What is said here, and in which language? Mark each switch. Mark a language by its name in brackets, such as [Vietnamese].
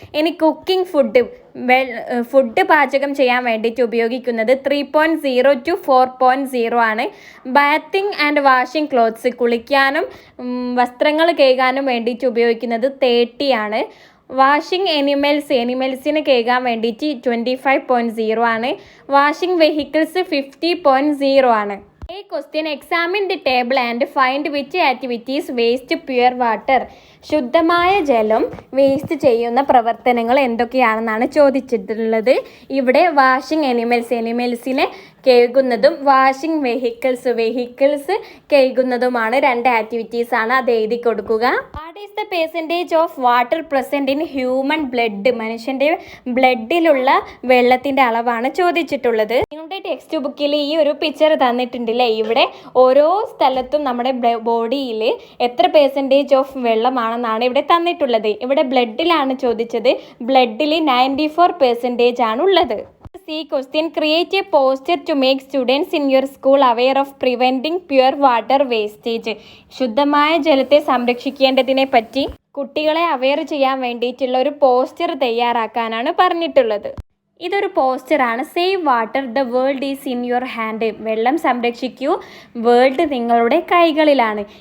[Malayalam] ഇനി cooking food പാചകം ചെയ്യാൻ വേണ്ടിയിട്ട് ഉപയോഗിക്കുന്നത് 3.0 to 4.0 ആണ്. [English] bathing and washing clothes, [Malayalam] കുളിക്കാനും വസ്ത്രങ്ങൾ കഴുകാനും വേണ്ടിയിട്ട് ഉപയോഗിക്കുന്നത് 30 ആണ്. വാഷിംഗ് എനിമൽസിന് കഴുകാൻ വേണ്ടിയിട്ട് 25.0 ആണ്. വാഷിംഗ് വെഹിക്കിൾസ് 50.0 ആണ്. [English] A question, examine the table and find which activities waste pure water. [Malayalam] ശുദ്ധമായ ജലം വേസ്റ്റ് ചെയ്യുന്ന പ്രവർത്തനങ്ങൾ എന്തൊക്കെയാണെന്നാണ് ചോദിച്ചിട്ടുള്ളത്. ഇവിടെ വാഷിംഗ് എനിമൽസിനെ കഴുകുന്നതും വാഷിംഗ് വെഹിക്കിൾസ് കഴുകുന്നതുമാണ് 2 ആക്ടിവിറ്റീസ് ആണ്. അത് എഴുതി കൊടുക്കുക. [English] What is the percentage of water present in human blood? [Malayalam] മനുഷ്യൻ്റെ ബ്ലഡിലുള്ള വെള്ളത്തിൻ്റെ അളവാണ് ചോദിച്ചിട്ടുള്ളത്. നിങ്ങളുടെ ടെക്സ്റ്റ് ബുക്കിൽ ഈ ഒരു പിക്ചർ തന്നിട്ടുണ്ടല്ലേ. ഇവിടെ ഓരോ സ്ഥലത്തും നമ്മുടെ ബോഡിയിൽ എത്ര പെർസെൻറ്റേജ് ഓഫ് വെള്ളമാണെന്നാണ് ഇവിടെ തന്നിട്ടുള്ളത്. ഇവിടെ ബ്ലഡിലാണ് ചോദിച്ചത്. ബ്ലഡിൽ 94% ആണുള്ളത്. [English] See question, create a poster to make students in your school aware of preventing pure water wastage. [Malayalam] ശുദ്ധമായ ജലത്തെ സംരക്ഷിക്കേണ്ടതിനെ പറ്റി കുട്ടികളെ അവെയർ ചെയ്യാൻ വേണ്ടിയിട്ടുള്ള ഒരു പോസ്റ്റർ തയ്യാറാക്കാനാണ് പറഞ്ഞിട്ടുള്ളത്. ഇതൊരു പോസ്റ്ററാണ്. [English] Save water, the world is in your hand. [Malayalam] വെള്ളം സംരക്ഷിക്കൂ, വേൾഡ് നിങ്ങളുടെ കൈകളിലാണ്.